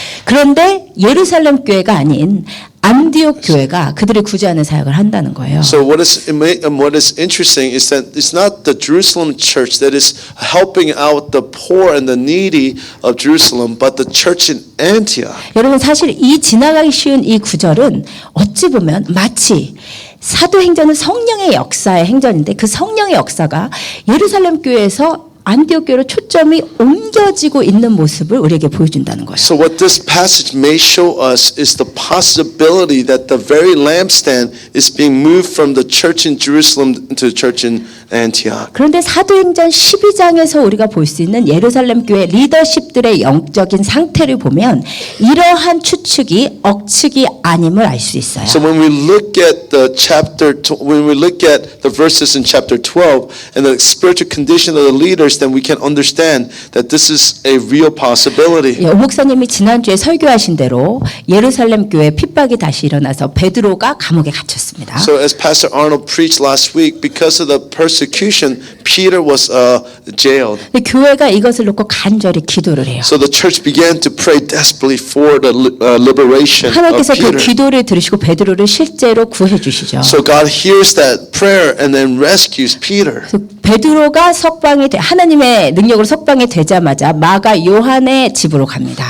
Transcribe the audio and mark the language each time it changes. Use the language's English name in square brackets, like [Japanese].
[Korean] 그런데 예루살렘 교회가 아닌 안디옥 교회가 그들을 구제하는 사역을 한다는 거예요. [English] So what is interesting is that it's not the Jerusalem church that is helping out the poor and the needy of Jerusalem, but the church in Antioch. [Korean] 여러분 사실 이 지나가기 쉬운 이 구절은 어찌 보면 마치 사도행전은 성령의 역사의 행전인데 그 성령의 역사가 예루살렘 교회에서 안디옥 교회로 초점이 옮겨지고 있는 모습을 우리에게 보여준다는 거예요. [English] So what this passage may show us is the possibility that the very lampstand is being moved from the church in Jerusalem to the church in Antioch. [Korean] 그런데 사도행전 12장에서 우리가 볼 수 있는 예루살렘 교회 리더십들의 영적인 상태를 보면 이러한 추측이 억측이 아님을 알 수 있어요. [English] So when we look at when we look at the verses in chapter 12 and the spiritual condition of the leaders, then we can understand that this is a real possibility. [Korean] 오 목사님이 지난주에 설교하신 대로 예루살렘 교회 핍박이 다시 일어나서 베드로가 감옥에 갇혔습니다. [English] So as Pastor Arnold preached last week, because of the persecution, Peter was jailed. [Korean] 근데 교회가 이것을 놓고 간절히 기도를 해요. [English] So the church began to pray desperately for the liberation of [Korean] 하나님께서 그 [English] Peter. [Korean] 기도를 들으시고 베드로를 실제로 구해 주시죠. [English] So God hears that prayer and then rescues Peter. [Korean] 그래서 베드로가 하나님의 능력으로 석방이 되자마자 마가 요한의 집으로 갑니다.